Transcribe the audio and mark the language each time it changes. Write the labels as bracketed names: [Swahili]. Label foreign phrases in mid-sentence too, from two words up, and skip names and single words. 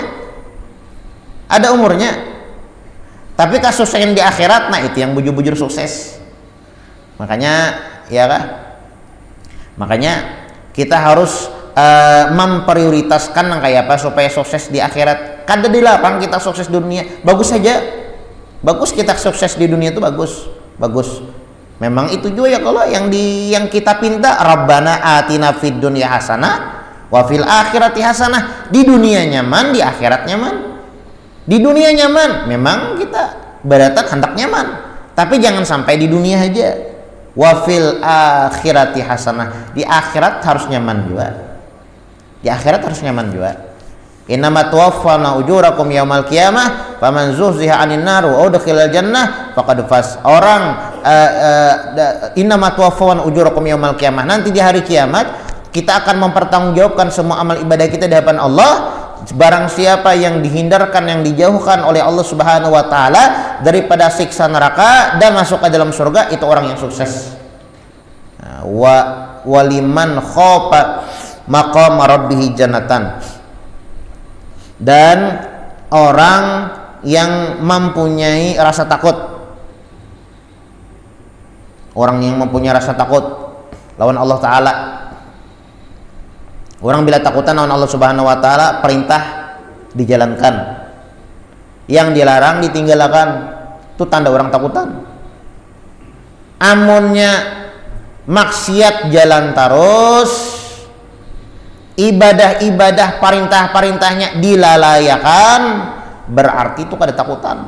[Banjar] Ada umurnya. Tapi kesuksesan di akhirat, nah itu yang bujur-bujur sukses. Makanya, ya kah? [Indonesian] Makanya kita harus memprioritaskan kayak apa supaya sukses di akhirat. [Banjar] Kada di lapang kita sukses di dunia bagus saja, bagus kita sukses di dunia itu bagus. Memang itu juga ya kalau yang kita pinta, [Arabic] ربنا آتنا في الدنيا حسنة وفي الآخرة حسنة. [Banjar] Di dunia nyaman, di akhirat nyaman. Di dunia nyaman, memang kita beratan hendak nyaman, tapi jangan sampai di dunia aja. [Arabic] وفي الآخرة حسنة, [Banjar] di akhirat harus nyaman juga. Di akhirat harus nyaman juga. [Arabic] إنما توفون أجوركم يوم القيامة فمن زحزح عن النار وأدخل الجنة فقد فاز. إنما توفون أجوركم يوم القيامة. [Indonesian] Nanti di hari kiamat kita akan mempertanggungjawabkan semua amal ibadah kita di hadapan Allah. Barang siapa yang dihindarkan, yang dijauhkan oleh Allah [Arabic] سبحانه وتعالى [Indonesian] daripada siksa neraka dan masuk ke dalam surga, itu orang yang sukses. [Arabic] ولمن خاف مقام ربه جنتان. [Banjar] Dan orang yang mempunyai rasa takut, orang yang mempunyai rasa takut lawan Allah Ta'ala. Orang bila takutan lawan Allah [Arabic] سبحانه وتعالى, [Banjar] perintah dijalankan, yang dilarang ditinggalkan. Itu tanda orang takutan. Amunnya maksiat jalan terus, ibadah-ibadah perintah-perintahnya dilalayakan, berarti itu kada takutan.